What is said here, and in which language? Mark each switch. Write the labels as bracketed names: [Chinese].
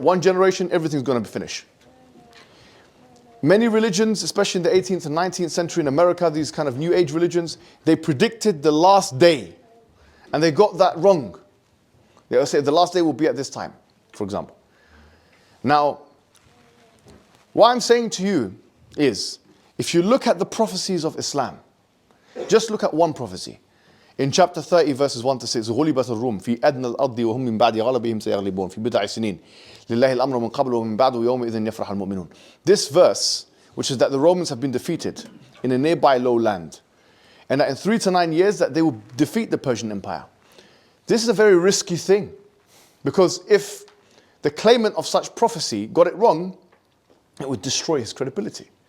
[English] One generation, everything's going to be finished. Many religions, especially in the 18th and 19th century in America, these kind of New Age religions, they predicted the last day. And they got that wrong. They'll say the last day will be at this time, for example. Now, what I'm saying to you is, if you look at the prophecies of Islam, just look at one prophecy. In chapter 30, verses 1 to 6, [Arabic] غُلِبَتِ الرُّومُ فِي أَدْنَى الْأَرْضِ وَهُمْ مِنْ بَعْدِ غَلَبِهِمْ سَيَغْلِبُونَ فِي بِضْعِ سِنِينَ لِلَّهِ الْأَمْرُ مِنْ قَبْلُ وَمِنْ بَعْدُ وَيَوْمَئِذٍ يَفْرَحُ الْمُؤْمِنُونَ. [English] This verse, which is that the Romans have been defeated in a nearby low land, and that in 3 to 9 years that they will defeat the Persian Empire. This is a very risky thing, because if the claimant of such prophecy got it wrong, it would destroy his credibility.